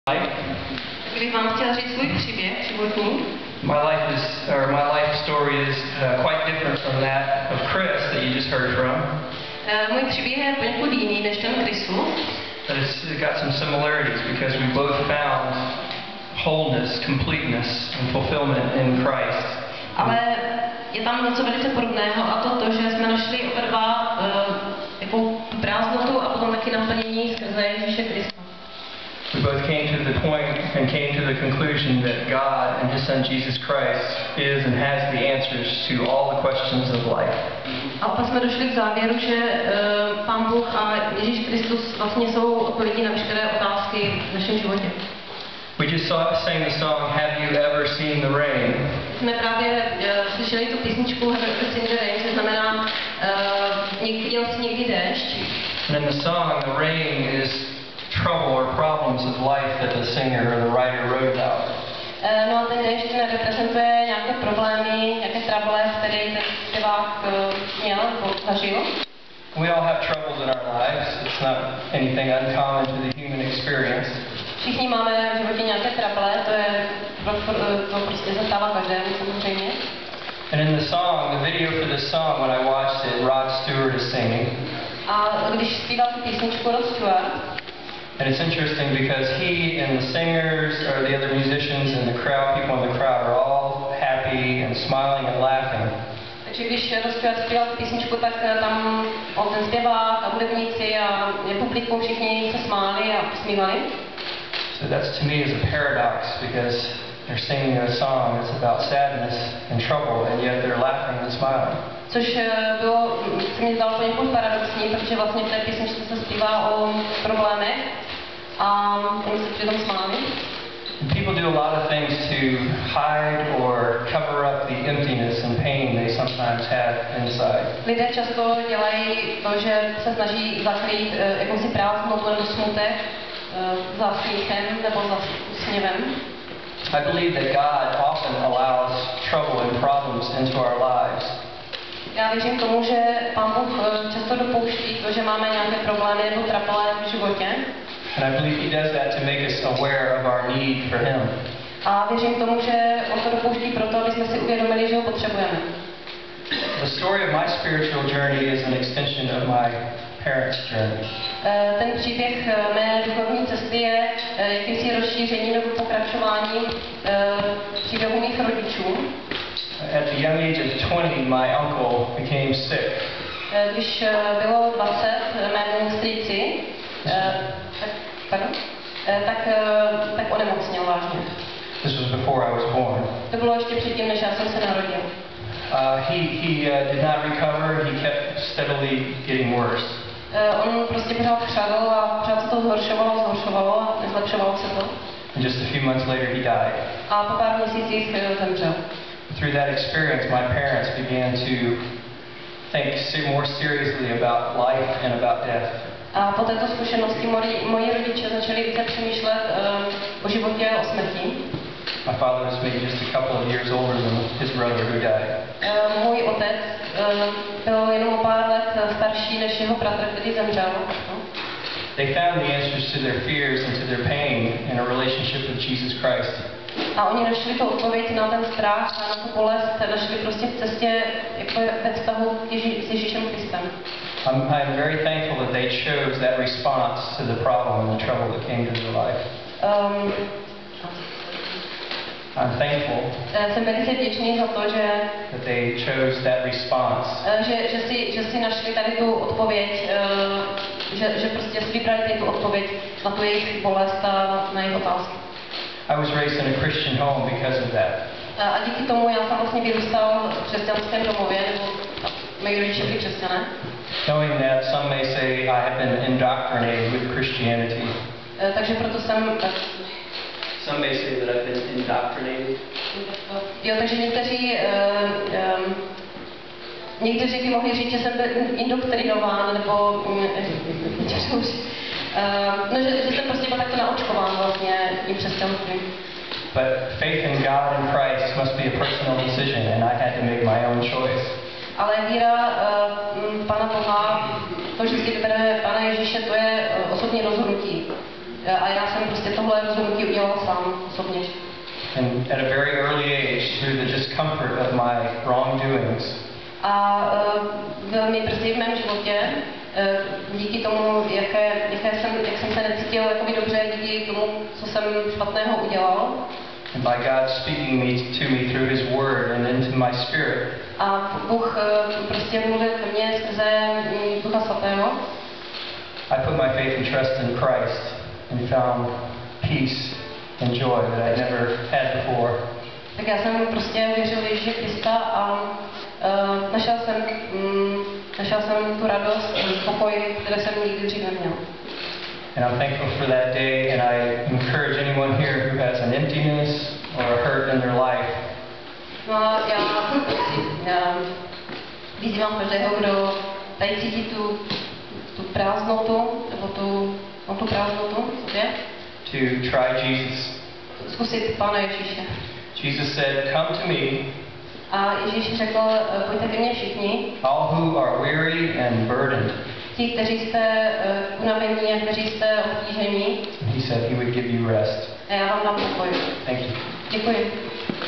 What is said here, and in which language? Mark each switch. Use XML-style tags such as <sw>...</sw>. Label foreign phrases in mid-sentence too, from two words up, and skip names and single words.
<cs>Kdybych vám chtěla říct svůj příběh životní,</cs> <en>my life story is quite different from that of Chris that you just heard from.</en> <cs>Můj příběh je poněkud jiný než ten Chrisu.</cs> <en>But it's got some similarities because we both found wholeness, completeness, and fulfillment in Christ.</en> <cs>Ale je tam něco velice podobného a to, že jsme našli oba dva jakou tu prázdnotu a potom taky naplnění skrze Ježíše Krista.</cs> <en>We both came to the point and came to the conclusion that God and His Son Jesus Christ is and has the answers to all the questions of life.</en> <cs>A pak jsme došli k závěru, že Pán Bůh a Ježíš Kristus vlastně jsou odpovědi na veškeré otázky v našem životě.</cs> <en>We just sang the song Have You Ever Seen the Rain?</en> <cs>Jsme právě slyšeli tu písničku Have You Ever Seen the Rain, což znamená viděl jsi někdy déšť.</cs> <en>And in the song, the rain is trouble or problems of life that the singer or the writer wrote about.</en> <cs>No a ten déšť reprezentuje nějaké problémy, nějaké trable, které ten zpěvák měl nebo zažil.</cs> <en>We all have troubles in our lives. It's not anything uncommon to the human experience.</en> <cs>Všichni máme v životě nějaké trable, to prostě se stává každému samozřejmě.</cs> <en>And in the song, the video for this song, when I watched it, Rod Stewart is singing.</en> <cs>A když zpíval tu písničku Rod Stewart,</cs> <en>and it's interesting because he and the singers or the other musicians and the crowd, people in the crowd are all happy and smiling and laughing.</en> <cs>Takže když Rod Stewart zpíval tu písničku, tak tam ten zpěvák a hudebníci a publikum všichni se smáli a usmívali.</cs> <en>So that's to me is a paradox because they're singing a song that's about sadness and trouble and yet they're laughing and smiling.</en> <cs>Což bylo, se mi zdalo poněkud paradoxní, protože vlastně v té písničce se zpívá o problémech a oni se přitom smáli.</cs> <en>People do a lot of things to hide or cover up the emptiness and pain they sometimes have inside.</en> <cs>Lidé často dělají to, že se snaží zakrýt jakousi prázdnotu nebo smutek za smíchem nebo za úsměvem.</cs> <en>I believe that God often allows trouble and problems into our lives.</en> <cs>Já věřím tomu, že Pán Bůh často dopouští to, že máme nějaké problémy nebo trapele v životě.</cs> <en>And I believe He does that to make us aware of our need for Him.</en> <cs>A věřím tomu, že on to dopouští proto, aby jsme si uvědomili, že ho potřebujeme.</cs> <en>The story of my spiritual journey is an extension of my parents' journey.</en> <cs>Ten příběh mé duchovní cesty je jakýmsi rozšířením nebo pokračováním příběhu mých rodičů.</cs> <en>At the young age of 20, my uncle became sick.</en> <cs>Když bylo 20 mému strýci, tak onemocněl vážně.</cs> <en>This was before I was born.</en> <cs>To bylo ještě předtím, než já jsem se narodil.</cs> <en>He did not recover. He kept steadily getting worse.</en> <cs>On prostě pořád chřadl a pořád se to zhoršovalo a nezlepšovalo se to.</cs> <en>And just a few months later, he died.</en> <cs>A po pár měsících zemřel.</cs> <en>Through that experience, my parents began to think more seriously about life and about death.</en> <cs>A po této zkušenosti moji rodiče začali více přemýšlet o životě a o smrti.</cs> <en>My father was maybe just a couple of years older than his brother who died.</en> <cs>Můj otec byl jenom o pár let starší než jeho bratr, který zemřel.</cs> <en>They found the answers to their fears and to their pain in a relationship with Jesus Christ.</en> <cs>A oni našli tu odpověď na ten strach a na tu bolest, našli prostě v cestě jako ve vztahu s Ježíšem Kristem.</cs> <en>I'm very thankful that they chose that response to the problem and the trouble that came to their life. I'm thankful</en> <cs>jsem velice vděčný za to, že</cs> <en>that they chose that response.</en> <cs>Že si našli tady tu odpověď, že prostě si vybrali tady tu odpověď na tu jejich bolest a na jejich otázky.</cs> <en>I was raised in a Christian home because of that.</en> <cs>A díky tomu já jsem vlastně vyrůstal v křesťanském domově, nebo moji rodiče byli křesťané.</cs> <en>Knowing that some may say I have been indoctrinated with Christianity.</en> <cs>Takže proto jsem</cs> <en>Some may say that I've been indoctrinated.</en> <cs>Jo, takže někteří by mohli říct, že jsem byl indoktrinován, nebo že jsem prostě byl takto naočkován vlastně tím křesťanstvím.</cs> <en>But faith in God and Christ must be a personal decision, and I had to make my own choice.</en> <cs>Ale víra Pana Boha, to, že si vybereme Pana Ježíše, to je osobní rozhodnutí. A já jsem prostě tohle rozhodnutí udělal sám osobně.</cs> <en>And at a very early age, through the discomfort of my wrongdoings,</en> <cs>A velmi brzy v mém životě, díky tomu, jak jsem se necítil jakoby dobře, díky tomu, co jsem špatného udělal,</cs> <en>and by God speaking to me through His Word and into my spirit,</en> <cs>a Bůh prostě mluvil ke mně skrze Ducha Svatého,</cs> <en>I put my faith and trust in Christ and found peace and joy that I never had before.</en> <cs>tak já jsem prostě věřil v Ježíše Krista a našel jsem tu radost, pokoj, který jsem nikdy dřív neměl.</cs> <en>And I'm thankful for that day, and I encourage anyone here who has an emptiness or a hurt in their life</en> <cs>No a já vyzývám každého, kdo tady cítí tu prázdnotu, nebo tu prázdnotu v sobě,</cs> <en>to try Jesus.</en> <cs>zkusit Pána Ježíše.</cs> <en>Jesus said, "Come to me,</en> <cs>A Ježíš řekl, pojďte ke mně všichni,</cs> <en>all who are weary and burdened."</en> <cs>ti, kteří jste unavení a kteří jste obtížení,</cs> <en>And He said He would give you rest.</en> <cs>a já vám dám pokoj.</cs> <en>Thank you.</en> <cs>Děkuji.</cs>